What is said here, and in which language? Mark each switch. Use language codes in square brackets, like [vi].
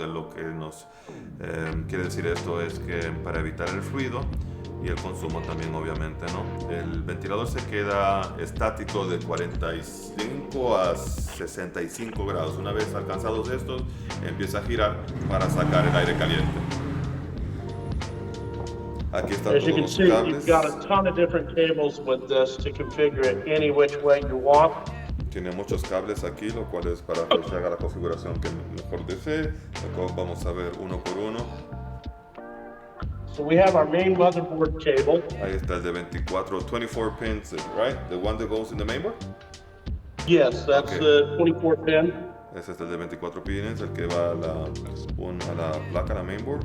[es] Lo que nos quiere decir esto es que para evitar el ruido y el consumo también, obviamente, ¿no? El ventilador se queda estático de 45 a 65 grados. Una vez alcanzados estos, empieza a girar para sacar el aire caliente. Aquí están [en] As you can see, you've got a ton of different cables with this to configure it any which way you want. [es] Tiene muchos cables aquí, lo cual es para que se haga la configuración que mejor desee. Vamos a ver uno por uno. [en] So we have our main motherboard cable. [es] Ahí está el de 24 pins, [en] right? The one that goes in the mainboard? Yes, that's the 24 pin. [es] Ese es el de 24 pines, el que va a la placa, la mainboard.